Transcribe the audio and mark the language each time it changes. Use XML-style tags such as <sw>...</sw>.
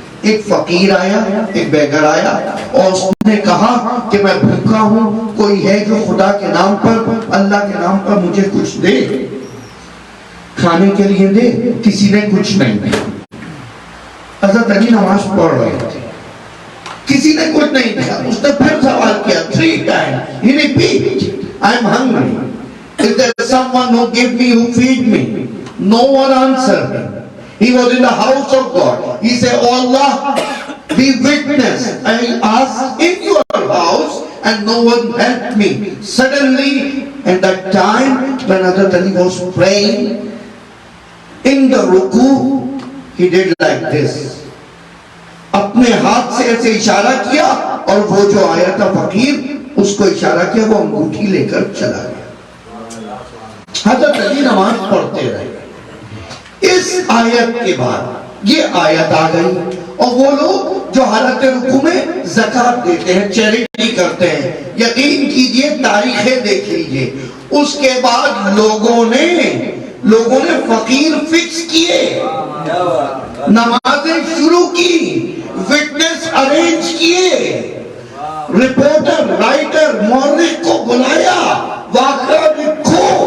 <ur>ایک فقیر آیا، ایک بیگر آیا، اور اس نے کہا کہ میں بھوکا ہوں، کوئی ہے جو خدا کے نام پر، اللہ کے نام پر مجھے کچھ دے، کھانے کے لیے دے. کسی نے کچھ نہیں دیا. حضرت علی نماز پڑھ رہے تھے، کسی نے کچھ نہیں دیا. اس نے پھر سوال کیا 3 times.</ur> <en>He repeated, I am hungry. Is there someone who give me, who feed me? No one answered him. He was in the house of God. He said, oh Allah, be witness. I asked in your house and no one helped me. Suddenly, at that time when Hazrat Ali was praying in the ruku, he did like this.</en> <ur>اپنے ہاتھ سے ایسے اشارہ کیا، اور وہ جو آیا تھا فقیر، اس کو اشارہ کیا، وہ انگوٹھی لے کر چلا گیا. حضرت علی نماز پڑھتے رہے. اس آیت کے بعد یہ آیت آ گئی، اور وہ لوگ جو حالت رکوع میں زکات دیتے ہیں، چیریٹی کرتے ہیں، یقین کیجئے تاریخیں دیکھ لیجئے، اس کے بعد لوگوں نے فقیر فکس کیے، نمازیں شروع کی، وٹنس ارینج کیے، رپورٹر، رائٹر، مورخ کو بلایا، واقعہ لکھو.</ur>